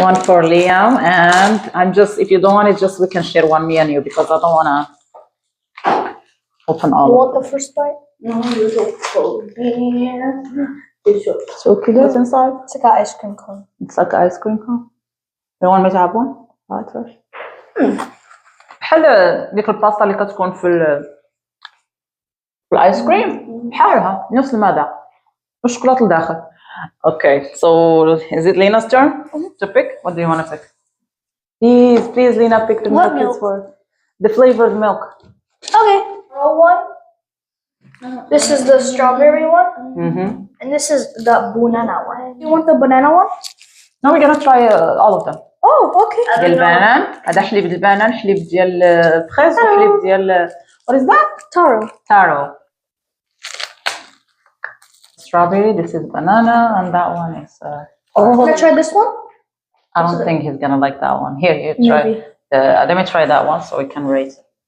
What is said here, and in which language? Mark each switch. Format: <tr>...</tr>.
<en>One for Liam, and I'm just, if you don't want it, just we can share one, me and you, because I don't want to open all You of want them. the first bite? No, you don't fold it. So could it's inside? It's like an ice cream cone. It's like ice cream cone. You want me to have one? Right, first.</en> <ar>بحال ديك الباستا اللي كتكون في الايس كريم بحالها نفس المذاق والشوكولاته لداخل.</ar> <en>Okay, so is it Lena's turn to pick? What do you want to pick? Please, Lena, pick the What milk. milk? For the flavored milk. Okay. Roll one. This is the strawberry one, and this is the banana one. You want the banana one? No, we're gonna try all of them. Oh, okay.</en> <ar>ديال البنان، هذا حليب البنان، حليب ديال الفريز وحليب ديال</ar> <en>what is that? Taro. Strawberry, this is banana, and that one is Can I try this one? I don't think he's gonna like that one. Here, try. Maybe. Let me try that one so we can rate it.</en>